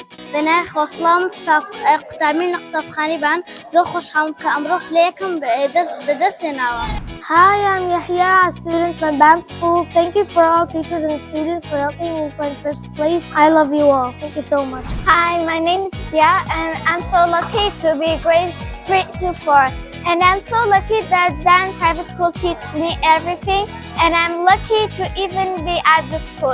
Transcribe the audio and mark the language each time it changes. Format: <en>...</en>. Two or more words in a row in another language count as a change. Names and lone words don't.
<ckb>بنای خۆسڵام قوتابی قوتابخانەی بان زۆر خۆشحاڵم کە ئەمڕۆ پلەیەکم بەدەستهێناوە.</ckb> <en>Hi, I'm Yahya, a student from band school. Thank you for all teachers and students for helping me find first place. I love you all. Thank you so much. Hi, my name is Tia, and I'm so lucky to be grade 3 to 4. And I'm so lucky that Dan Private School teaches me everything, and I'm lucky to even be at the school.</en>